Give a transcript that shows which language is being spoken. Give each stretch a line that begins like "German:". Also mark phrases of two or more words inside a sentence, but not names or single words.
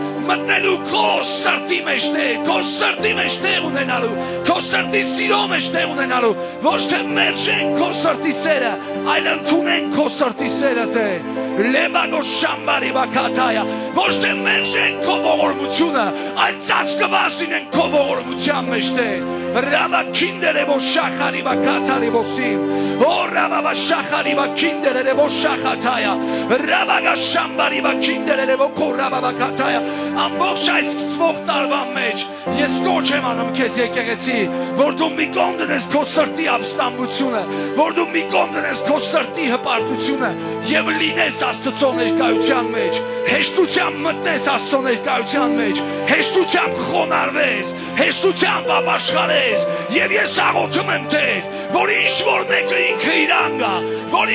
Armenian: մտնելու քո սրտի մեջ Տեր, քո սրտի մեջ տեղ ունենալու, քո սրտի սիրո մեջ տեղ ունենալու, ոչ թե մերժենք քո սրտի սերը, այլ ընդունենք քո սրտի սերը Տեր, լեբագո շամբարի բակաթայա, ոչ թե մերժենք քո ողորմությունը, այլ ծածկված լինենք քո ողորմության մեջ Տեր, Rabakindere bo shachari bakatari bosim. O rababa shachari bakindere bo shachataya. Rabaga shambari bakindere bo koraba bakataya. Ամբողջ այս սկսվող տարվա մեջ ես կոչ եմ անում քեզ եկեղեցի, որ դու մի կողմ դնես քո սրտի ապստամբությունը, որ դու մի կողմ դնես քո սրտի հպարտությունը եւ լինես Աստծո ներկայության մեջ, հեշտությամբ մտնես Աստծո ներկայության մեջ, հեշտությամբ խոնարհվես, հեշտությամբ ապաշխարես եւ ես աղոթում եմ Տեր, որ ինչ որ մեկը ինքը իրան գա, որ